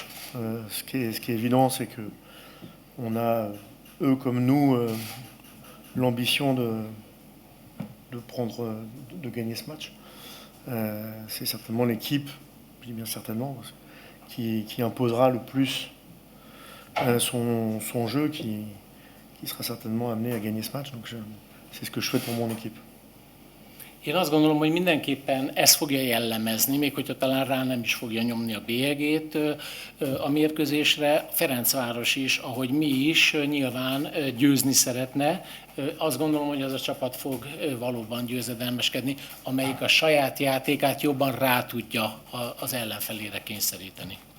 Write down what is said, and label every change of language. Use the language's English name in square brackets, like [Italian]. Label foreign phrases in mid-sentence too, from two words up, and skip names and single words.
[French] Ce qui est évident, c'est que on a, eux comme nous, l'ambition de gagner ce match. C'est certainement l'équipe, je dis bien certainement, qui imposera le plus son jeu, qui sera certainement amené à gagner ce match. Donc c'est ce que je souhaite pour mon équipe. [Hungarian] Én azt gondolom, hogy mindenképpen ez fogja jellemezni, még hogyha talán rá nem is fogja nyomni a bélyegét a mérkőzésre. Ferencváros is, ahogy mi is, nyilván győzni szeretne. Azt gondolom, hogy az a csapat fog valóban győzedelmeskedni, amelyik a saját játékát jobban rá tudja az ellenfelére kényszeríteni.